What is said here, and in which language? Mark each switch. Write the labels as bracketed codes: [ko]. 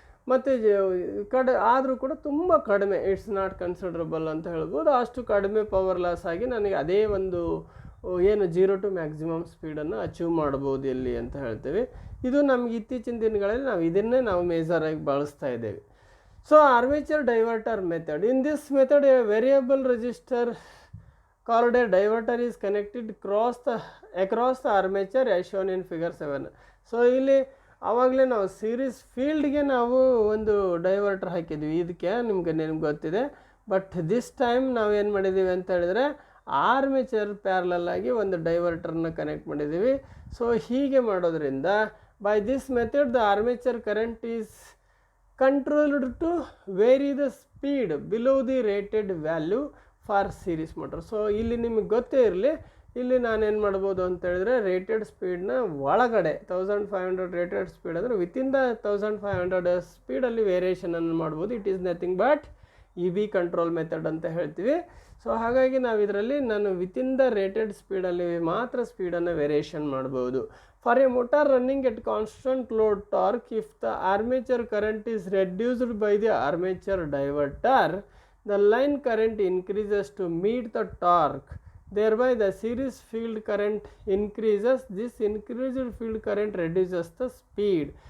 [kn] ಮತ್ತು ಆದರೂ ಕೂಡ ತುಂಬ ಕಡಿಮೆ, [en] it's not considerable [kn] ಅಂತ ಹೇಳ್ಬೋದು. ಅಷ್ಟು ಕಡಿಮೆ ಪವರ್ ಲಾಸ್ ಆಗಿ ನನಗೆ ಅದೇ ಒಂದು ಏನು 0 ಟು ಮ್ಯಾಕ್ಸಿಮಮ್ ಸ್ಪೀಡನ್ನು ಅಚೀವ್ ಮಾಡ್ಬೋದು ಇಲ್ಲಿ ಅಂತ ಹೇಳ್ತೀವಿ. ಇದು ನಮ್ಗೆ ಇತ್ತೀಚಿನ ದಿನಗಳಲ್ಲಿ ಇದನ್ನೇ ನಾವು ಮೇಜರಾಗಿ ಬಳಸ್ತಾ ಇದ್ದೇವೆ. [en] So armature diverter method. In this method a variable resistor called a diverter is connected across the armature as shown in figure 7. [kn] So ಇಲ್ಲಿ ಆವಾಗಲೇ ನಾವು ಸೀರೀಸ್ ಫೀಲ್ಡ್ಗೆ ನಾವು ಒಂದು ಡೈವರ್ಟರ್ ಹಾಕಿದ್ವಿ. ಇದಕ್ಕೆ ನಿಮ್ಗೆ ಗೊತ್ತಿದೆ. [en] but this time [kn] ನಾವು ಏನು ಮಾಡಿದ್ದೀವಿ ಅಂತ ಹೇಳಿದ್ರೆ ಆರ್ಮೇಚರ್ ಪ್ಯಾರಲಲ್ ಆಗಿ ಒಂದು ಡೈವರ್ಟರ್ನ ಕನೆಕ್ಟ್ ಮಾಡಿದ್ದೀವಿ. ಸೊ ಹೀಗೆ ಮಾಡೋದ್ರಿಂದ [en] By this method the armature current is controlled to vary the speed below the rated value for series motor. [kn] So ಇಲ್ಲಿ ನಿಮಗೆ ಗೊತ್ತೇ ಇರಲಿ, ಇಲ್ಲಿ ನಾನೇನು ಮಾಡ್ಬೋದು ಅಂತ ಹೇಳಿದ್ರೆ ರೇಟೆಡ್ ಸ್ಪೀಡ್ನ ಒಳಗಡೆ 1500 ರೇಟೆಡ್ ಸ್ಪೀಡ್ ಅಂದರೆ ವಿತಿನ್ ದ 1500 ಸ್ಪೀಡಲ್ಲಿ ವೇರಿಯೇಷನನ್ನು ಮಾಡ್ಬೋದು. [en] it is nothing but EB control method [kn] ಅಂತ ಹೇಳ್ತೀವಿ. ಸೊ ಹಾಗಾಗಿ ನಾವು ಇದರಲ್ಲಿ ನಾನು ವಿತಿನ್ ದ ರೇಟೆಡ್ ಸ್ಪೀಡಲ್ಲಿ ಮಾತ್ರ ಸ್ಪೀಡನ್ನು ವೇರಿಯೇಷನ್ ಮಾಡ್ಬೋದು. [en] For a motor running at constant load torque, if the armature current is reduced by the armature diverter, the line current increases to meet the torque. Thereby the series field current increases. This increased field current reduces the speed.